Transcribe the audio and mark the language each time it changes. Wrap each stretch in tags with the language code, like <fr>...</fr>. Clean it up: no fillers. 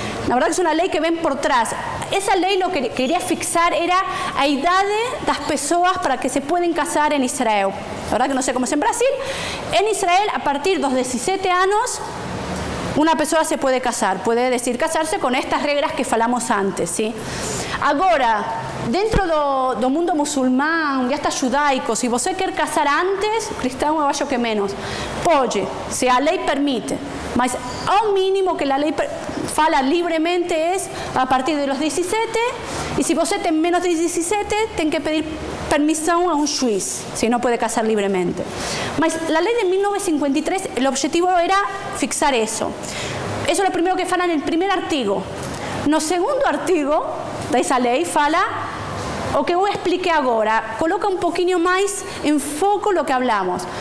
<es>La verdad que es una ley que ven por atrás. Esa ley lo que quería</es> <pt>fixar era a idade das pessoas</pt> <es>para que se pueden casar en Israel. La verdad que no sé cómo es en Brasil. En Israel, a partir de los 17 años, una persona se puede casar, puede decir casarse con estas reglas que</es> <pt>falamos antes,</pt> <es>¿sí?</es> <pt>Agora, dentro do mundo musulmán, ya está judaico, si você quer casar antes, cristão eu acho que menos, pode, se a lei permite, mas ao mínimo que a lei fala livremente</pt> <es>es a partir de los 17, y si</es> <pt>você tem menos de 17, tem que pedir</pt> <es>permisión a un juez, si no puede casar libremente. Mas la ley de 1953, el objetivo era fixar eso. Eso es lo primero que fala en el primer artigo.</es> <pt>No segundo artigo</pt> <es>de esa ley fala o que yo expliqué ahora, coloca un poquinho más en foco lo que hablamos.</es>